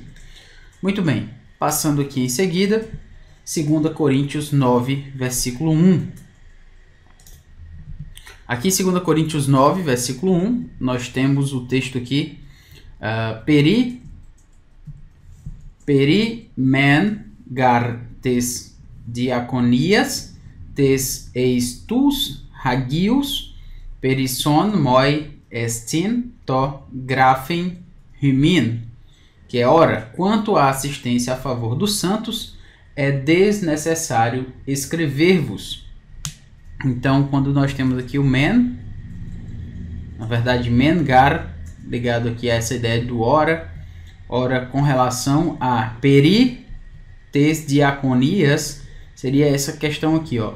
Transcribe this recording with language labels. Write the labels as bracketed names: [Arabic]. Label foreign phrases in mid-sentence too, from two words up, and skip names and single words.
[Portuguese] Muito bem, passando aqui em seguida, 2 Coríntios 9, versículo 1. Aqui em 2 Coríntios 9, versículo 1, nós temos o texto aqui, [Greek] περὶ μὲν γὰρ τῆς διακονίας τῆς εἰς τοὺς ἁγίους περισσόν μοί ἐστιν τὸ γράφειν ὑμῖν, [Portuguese] que é, ora, quanto à assistência a favor dos santos, é desnecessário escrever-vos. Então, quando nós temos aqui o men, na verdade, mengar, ligado aqui a essa ideia do ora com relação a peri, [Greek] τῆς διακονίας, [Portuguese] seria essa questão aqui, ó.